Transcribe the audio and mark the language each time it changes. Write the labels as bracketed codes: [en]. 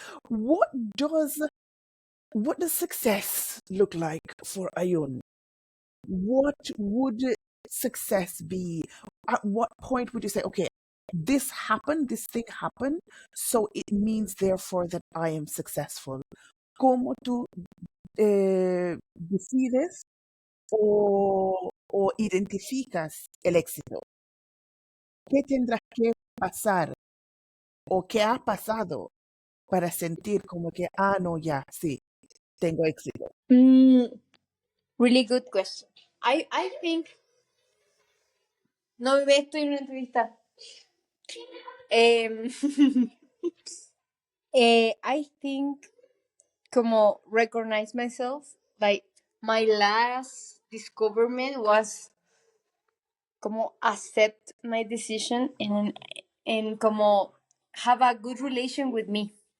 [en] What does what does success look like for Ayun? What would success be? At what point would you say, okay, this thing happened, so it means therefore that I am successful? [es] ¿Cómo tú decides o identificas el éxito? ¿Qué tendrá que pasar o qué ha pasado para sentir como que, ah, no, ya, sí, tengo éxito? [en] Mm, really good question. I think, [es] no, bebé, estoy en una entrevista. [en] Em, I think como recognize myself, like my last discoverment was como accept my decision and como have a good relation with me.